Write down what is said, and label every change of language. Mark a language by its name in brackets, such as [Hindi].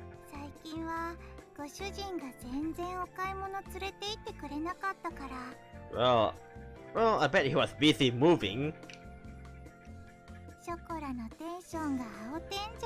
[Japanese] 最近はご主人が全然お買い物連れて行ってくれなかったから。 [English] Well, I bet he was busy moving. [Japanese] ショコラのテンションが青天井。